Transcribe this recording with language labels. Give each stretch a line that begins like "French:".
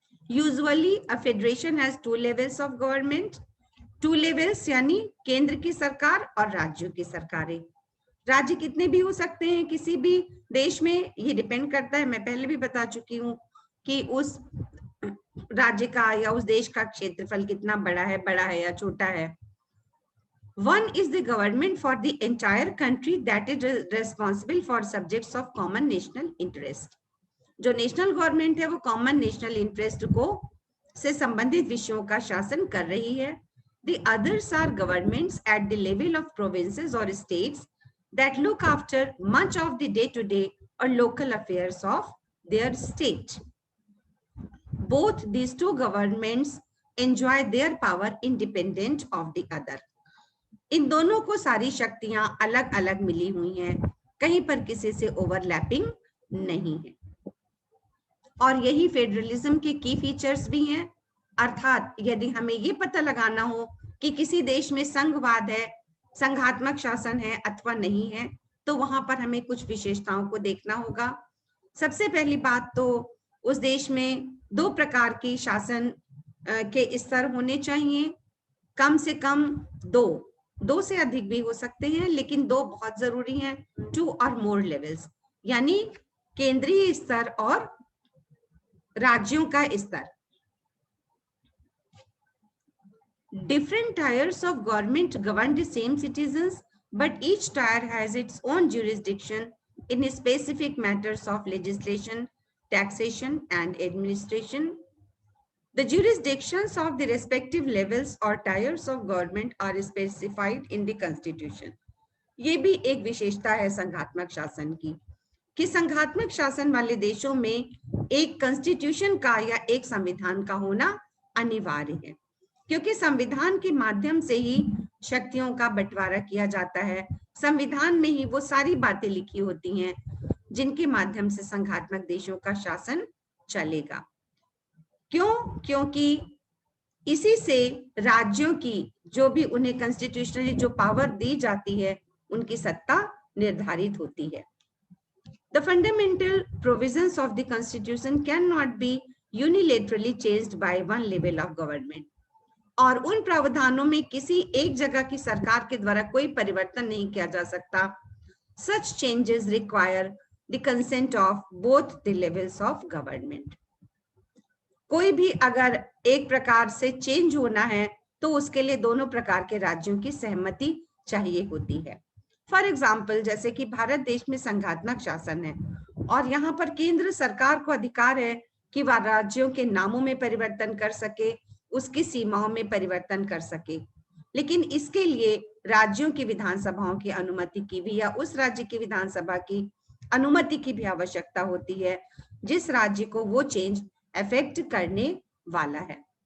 English: usually a federation has 2 levels of government, 2 levels
Hindi: यानी केंद्र की सरकार और राज्यों की सरकारें। राज्य कितने भी हो सकते हैं किसी भी देश में, ये डिपेंड करता है, मैं पहले भी बता चुकी हूँ कि उस राज्य का या उस देश का क्षेत्रफल कितना बड़ा है या छोटा है।
English: One is the government for the entire country that is responsible for subjects of common national interest.
Hindi: जो नेशनल गवर्नमेंट है वो कॉमन नेशनल इंटरेस्ट को से संबंधित विषयों का शासन कर रही है।
English: The others are governments at the level of provinces or states that look after much of the day-to-day or local affairs of their state. Both these two governments enjoy their power independent of the other.
Hindi: इन दोनों को सारी शक्तियां अलग अलग मिली हुई हैं, कहीं पर किसी से ओवरलैपिंग नहीं है। और यही फेडरलिज्म के की फीचर्स भी हैं। अर्थात यदि हमें ये पता लगाना हो कि किसी देश में संघवाद है, संघात्मक शासन है अथवा नहीं है, तो वहां पर हमें कुछ विशेषताओं को देखना होगा। सबसे पहली बात तो उस देश में 2 प्रकार की शासन के स्तर होने चाहिए, कम से कम 2 से अधिक भी हो सकते हैं, लेकिन 2 बहुत जरूरी हैं, 2 और मोर लेवल्स, यानी केंद्रीय स्तर और राज्यों का स्तर।
English: Different tiers of government govern the same citizens, but each tier has its own jurisdiction in specific matters of legislation, taxation, and administration. The jurisdictions of the respective levels or tiers of government are specified in the Constitution.
Hindi: ये भी एक विशेषता है संघात्मक शासन की कि संघात्मक शासन वाले देशों में एक कॉन्स्टिट्यूशन का या एक संविधान का होना अनिवार्य है, क्योंकि संविधान के माध्यम से ही शक्तियों का बंटवारा किया जाता है। संविधान में ही वो सारी बातें लिखी होती हैं जिनके माध्यम से संघात्मक देशों का शासन चलेगा। क्यों? क्योंकि इसी से राज्यों की जो भी उन्हें कॉन्स्टिट्यूशनली जो पावर दी जाती है उनकी सत्ता निर्धारित होती है।
English: The fundamental provisions of the Constitution cannot be unilaterally changed by one level of government.
Hindi: और उन प्रावधानों में किसी एक जगह की सरकार के द्वारा कोई परिवर्तन नहीं किया जा सकता।
English: Such changes require the consent of both the levels of government.
Hindi: कोई भी अगर एक प्रकार से चेंज होना है तो उसके लिए दोनों प्रकार के राज्यों की सहमति चाहिए होती है।
English: for example,
Hindi: जैसे कि भारत देश में संघात्मक शासन है और यहाँ पर केंद्र सरकार को अधिकार है कि वह राज्यों के नामों में परिवर्तन कर सके, उसकी सीमाओं में परिवर्तन कर सके, लेकिन इसके लिए राज्यों की विधानसभाओं की अनुमति की भी या उस राज्य की विधानसभा की अनुमति की भी आवश्यकता होती है जिस राज्य को वो चेंज अफेक्ट करने वाला है।